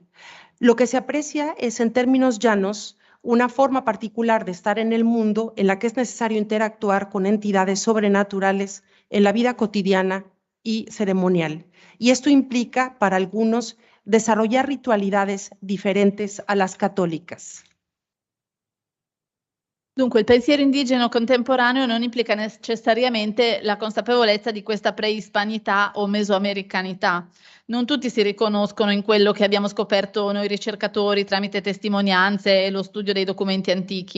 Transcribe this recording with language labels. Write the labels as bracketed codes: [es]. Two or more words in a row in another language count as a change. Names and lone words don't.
[es] Lo que se aprecia es, en términos llanos, una forma particular de estar en el mundo en la que es necesario interactuar con entidades sobrenaturales en la vida cotidiana y ceremonial. Y esto implica, para algunos, desarrollar ritualidades diferentes a las católicas. [it] Dunque, il pensiero indigeno contemporaneo non implica necessariamente la consapevolezza di questa preispanità o mesoamericanità. Non tutti si riconoscono in quello che abbiamo scoperto noi ricercatori tramite testimonianze e lo studio dei documenti antichi.